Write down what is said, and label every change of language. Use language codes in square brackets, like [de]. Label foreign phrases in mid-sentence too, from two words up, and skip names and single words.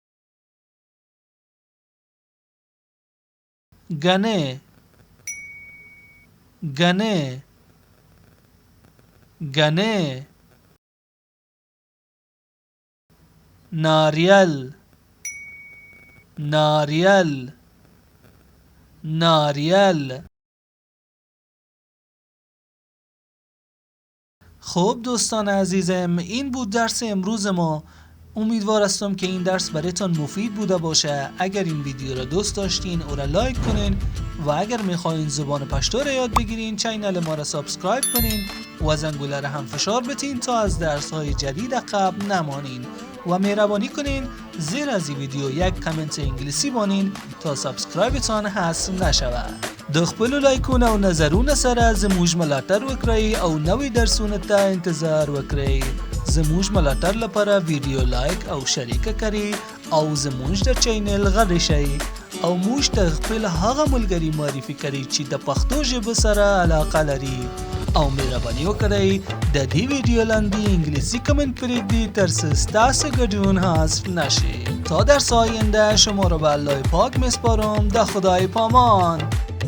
[ps] گنه، گنه، گنه. ناریل، ناریل، ناریل. [fa] خب دوستان عزیزم، این بود درس امروز ما. امیدوار هستم که این درس برایتان مفید بوده باشه. اگر این ویدیو را دوست داشتین او را لایک کنین و اگر میخواین زبان پشتو را یاد بگیرین چینل ما را سابسکرایب کنین و زنگوله را هم فشار بتین تا از درس های جدید قبل نمانین. و مهربانی کنین زیر از این ویدیو یک کامنت انگلیسی بانین تا سابسکرایبتان حذف نشود. [ps] د خپل لایکونه او نظرونه سره زموږ ملاتړ وکړئ او نوې درسونه ته انتظار وکړئ. زموږ ملاتړ لپاره ویډیو لایک او شریک کړئ او زموږ د چینل غړي شئ او موږ ته خپل هغه ملګری معرفي کړئ چې د پښتو ژبې سره علاقه لري او مهرباني وکړئ د دې ویډیو لاندې انګلیسي کامنت پرېږدئ ترڅو ستاسو ګډون حذف نشي. [fa] تا درس آینده شما را به الله پاک میسپارم. [ps] د خدای پامان.